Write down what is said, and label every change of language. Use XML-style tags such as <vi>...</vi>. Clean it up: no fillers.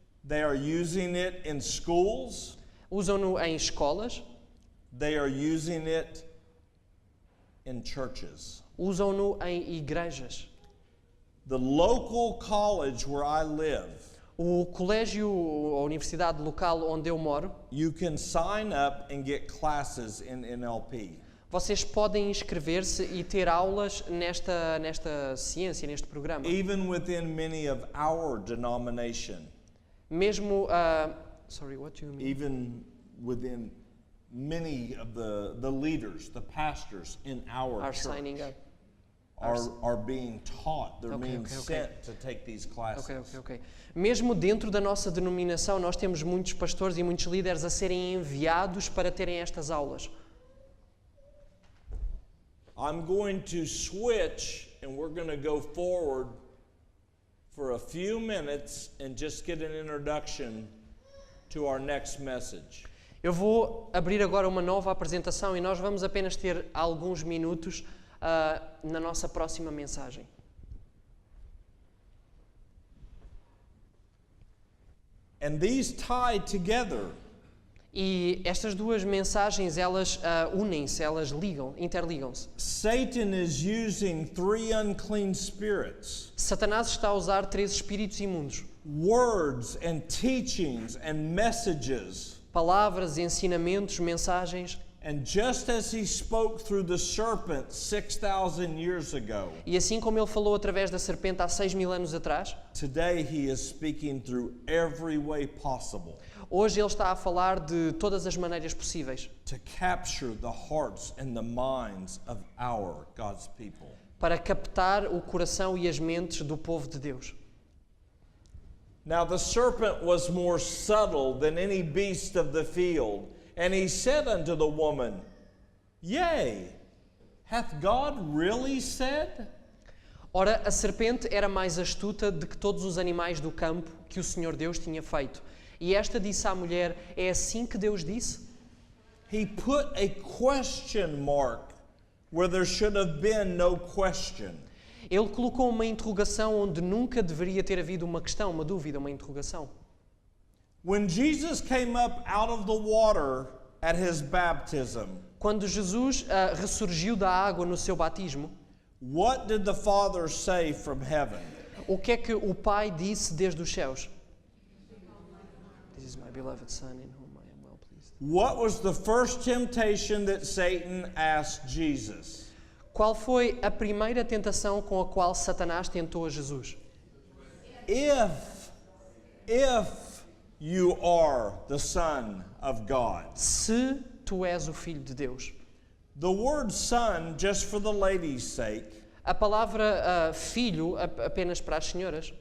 <en>They are using it in schools.</en> <pt>Usam-no em escolas.</pt> <en>They are using it in churches.</en> <pt>Usam-no em igrejas.</pt> <en>The local college where I live,</en> <pt>O colégio ou a universidade local onde eu moro,</pt> <en>you can sign up and get classes in NLP.</en> <pt>vocês podem inscrever-se e ter aulas nesta ciência, neste programa.</pt> <en>Even within many of our denomination.</en> <pt>Mesmo,</pt> <en>sorry, what do you mean? Even within many of the leaders, the pastors in our Are church signing up. are being taught. They're Okay, being okay. sent to take these classes. Ok.</en> <pt>Mesmo dentro da nossa denominação, nós temos muitos pastores e muitos líderes a serem enviados para terem estas aulas.</pt> <en>I'm going to switch and we're going to go forward for a few minutes and just get an introduction to our next message.</en> <pt>Eu vou abrir agora uma nova apresentação e nós vamos apenas ter alguns minutos na nossa próxima mensagem.</pt> <en>And these tie together.</en> <pt>E estas duas mensagens, elas unem-se, elas interligam-se.</pt> <en>Satan is using 3 unclean spirits.</en> <pt>Satanás está a usar 3 espíritos imundos.</pt> <en>Words and teachings and messages.</en> <pt>Palavras, ensinamentos, mensagens.</pt> <en>And just as he spoke through the serpent 6,000 years ago,</en> <pt>E assim como ele falou através da serpente há 6.000 anos atrás, today he is speaking through every way possible hoje ele está a falar de todas as maneiras possíveis to capture the hearts and the minds of our God's people. para captar o coração e as mentes do povo de Deus.</pt> <en>Now the serpent was more subtle than any beast of the field, and he said unto the woman, Yea, hath God really said?</en> <pt>Ora, a serpente era mais astuta do que todos os animais do campo que o Senhor Deus tinha feito. E esta disse à mulher, é assim que Deus disse?</pt> <en>He put a question mark where there should have been no question.</en> <pt>Ele colocou uma interrogação onde nunca deveria ter havido uma questão, uma dúvida, uma interrogação.</pt> <en>When Jesus came up out of the water at his baptism,</en> <pt>Quando Jesus ressurgiu da água no seu batismo,</pt> <en>what did the Father say from heaven?</en> <pt>o que é que o Pai disse desde os céus?</pt> <en>This is my beloved Son in whom I am well pleased. What was the first temptation that Satan asked Jesus?</en> <pt>Qual foi a primeira tentação com a qual Satanás tentou a Jesus?</pt> <en>If you are the Son of God.</en> <pt>Se tu és o Filho de Deus.</pt> <en>The word son, just for the ladies' sake,</en> <pt>A palavra filho, apenas para as senhoras,</pt>